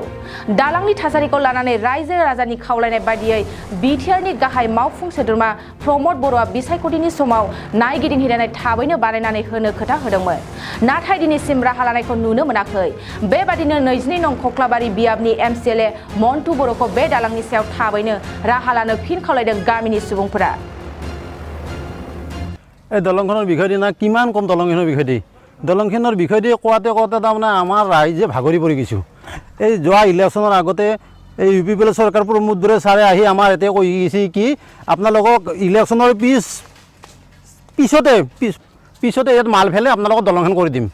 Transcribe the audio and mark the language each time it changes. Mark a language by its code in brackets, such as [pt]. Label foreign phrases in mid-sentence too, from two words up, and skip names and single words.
[brx] दालांनि थासारिखौ लानानै रायजो राजानि खावलायनाय बायदियै बिटिआरनि गाहाय मावफुं सोद्रोमा प्रमद बर'आ बिसायख'थिनि समाव नायगिदिंहैनानै थाबैनो बानायनानै होनो खोथा होदोंमोन। नाथाय दिनैसिम राहा लानायखौ नुनो मोनाखै। बेबादिनो 22 नं खख्लाबारि बियाबनि एमसिएलए मन्टु बर'खौ बे दालांनि सायाव थाबैनो राहा लानो फिन खावलायदों गामिनि सुबुंफोरा। [as] এই দলংখনৰ বিষয়ে না কিমান কম দলংখনৰ বিষয়ে দি কোৱাতে তাৰমানে আমাৰ ৰাইজে ভাগৰি পৰি গৈছোঁ। এই যোৱা ইলেকশ্যনৰ আগতে এই ইউ পি পি এল চৰকাৰ প্ৰমোদ বড়ো ছাৰে আহি আমাৰ ইয়াতে কৈ গৈছে কি আপোনালোকক ইলেকশ্যনৰ পিছতে ইয়াত মাল ফেলে আপোনালোকক দলংখন কৰি দিম।